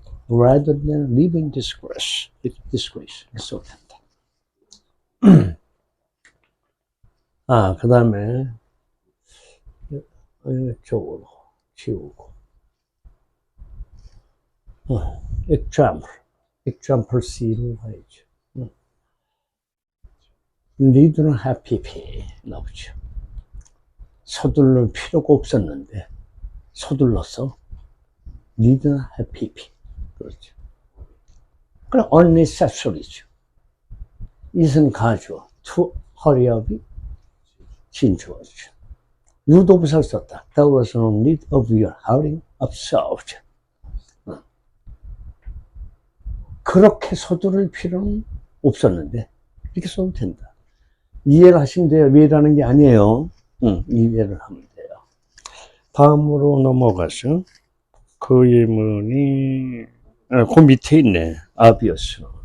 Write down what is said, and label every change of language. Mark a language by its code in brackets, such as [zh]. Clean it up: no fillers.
[en] Rather than living disgrace. [ko] disgrace. 써도 된다. 아, 그 다음에 이쪽으로 지우고. example C로 가야죠. need는 happy P 나오죠. 서둘러 필요가 없었는데 서둘렀어. need는 happy P. 그렇죠. 그럼 unnecessary죠. it은 가주어, [en] to hurry up [ko] 이 진주어죠. 유도부사를 썼다. [en] There was no need of your hurrying up south. [ko] 그렇게 서두를 필요는 없었는데 이렇게 써도 된다. 이해를 하시면 돼요. 왜라는 게 아니에요. 이해를 하면 돼요. 다음으로 넘어가서 그 예문이 그 밑에 있네. 아비어스.